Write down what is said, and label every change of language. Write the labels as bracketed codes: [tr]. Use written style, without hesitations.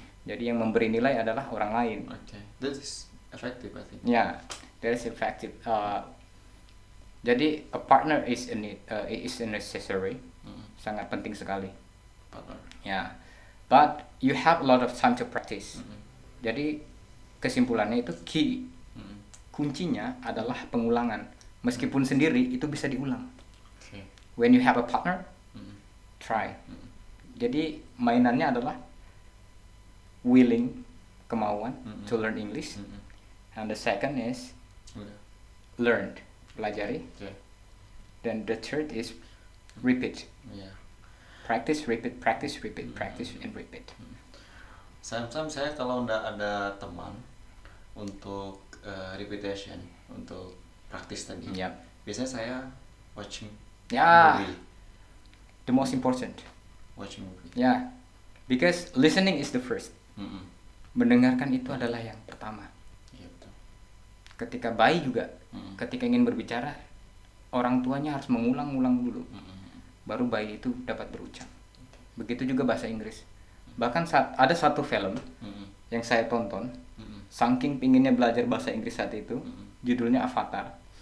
[id] Jadi yang memberi nilai adalah orang lain. Okay. [en] That is effective, I think. Yeah, that is effective. [id] Jadi [en] a partner is a necessary, [id] sangat penting sekali. [en] Partner. Yeah, but you have a lot of time to practice. [id] Jadi kesimpulannya itu kuncinya adalah pengulangan. Meskipun sendiri itu bisa diulang. Okay. [en] When you have a partner, try. [id] Jadi mainannya adalah [en] willing, [id] kemauan [en] to learn English, and the second is learned, [id] pelajari. [en] Then the third is repeat. Practice, repeat, practice, repeat, practice, and repeat. Sometimes [id] saya kalau nggak ada teman untuk repetition, untuk praktis tadi, biasanya saya [en] watching movie. The most important. Watching movie. Yeah, because listening is the first. [id] Mendengarkan itu adalah yang pertama. Iya, betul. Ketika bayi juga, ketika ingin berbicara, orang tuanya harus mengulang-ulang dulu, baru bayi itu dapat berucap. Begitu juga bahasa Inggris. Bahkan ada satu film yang saya tonton, saking pinginnya belajar bahasa Inggris saat itu, judulnya Avatar.